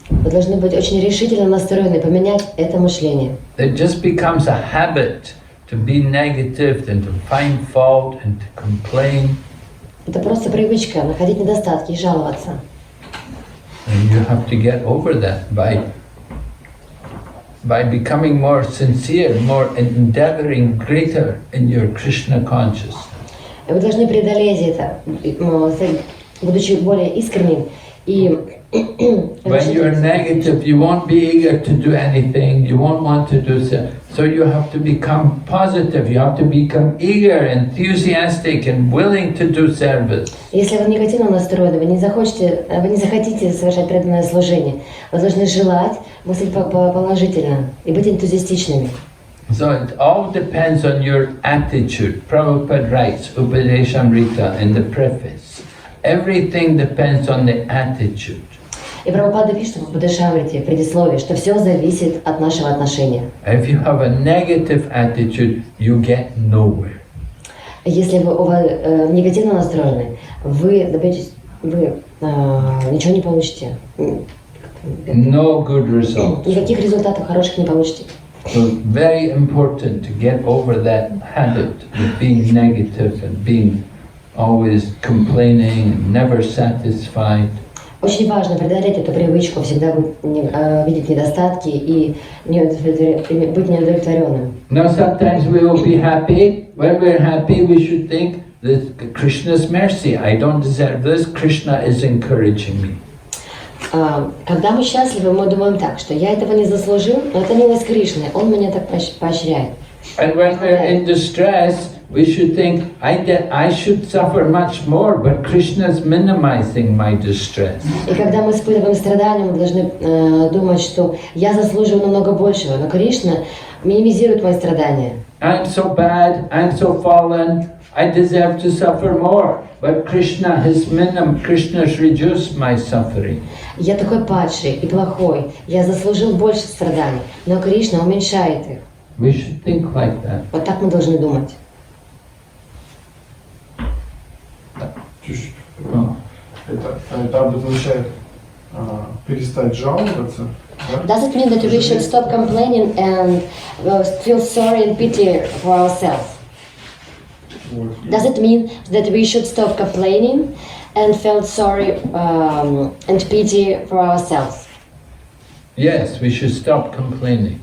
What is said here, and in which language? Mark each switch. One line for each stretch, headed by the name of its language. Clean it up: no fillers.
Russian: Вы должны быть очень решительно настроены, поменять это мышление.
English: It just becomes a habit to be negative and to find fault and to complain.
Russian: Это просто привычка находить недостатки и жаловаться.
English: And you have to get over that by becoming more sincere, more endeavoring, greater in your Krishna consciousness.
Russian: Вы должны преодолеть это, будучи более искренним и
English: When you're negative, you won't be eager to do anything, you won't want to do so. So you have to become positive, you have to become eager, enthusiastic and willing to do service.
Russian: Если вы негативно настроены, вы не захотите совершать преданное служение, вы должны желать мыслить положительно и быть энтузиастичными.
English: So it all depends on your attitude. Prabhupada writes, Upadeshamrita in the preface. Everything depends on the attitude.
Russian: И Прабхупада пишет в Бхаджане, в предисловии, что все зависит от нашего отношения.
English: If you have a negative attitude, you get nowhere.
Russian: Если вы негативно настроены, вы ничего не получите.
English: No good results.
Russian: Никаких результатов хороших не получите.
English: So it's very important to get over that habit of being negative and being always complaining and never satisfied.
Russian: Очень важно преодолеть эту привычку, всегда видеть недостатки и быть неудовлетворенным.
English: Now sometimes we will be happy. When we're happy, we should think that Krishna's mercy. I don't deserve this. Krishna is encouraging me.
Russian: Когда мы счастливы, мы думаем так, что я этого не заслужил, но это милость Кришны, Он меня так поощряет.
English: And when we're in distress, we should think, I should suffer much more, but Krishna's minimizing my distress.
Russian: И когда мы испытываем страдания, мы должны думать, что я заслуживаю намного большего, но Кришна минимизирует мои страдания.
English: I'm so bad, I'm so fallen, I deserve to suffer more, but Krishna has reduced my suffering.
Russian: Я такой падший и плохой, я заслужил больше страданий, но Кришна уменьшает их.
English: We should think like that.
Russian: Вот так мы должны думать. Это обозначает перестать жаловаться.
English: Does it mean that we should stop complaining and feel sorry and pity for ourselves? Does it mean that we should stop complaining and feel sorry and pity for ourselves? Yes, we should stop complaining.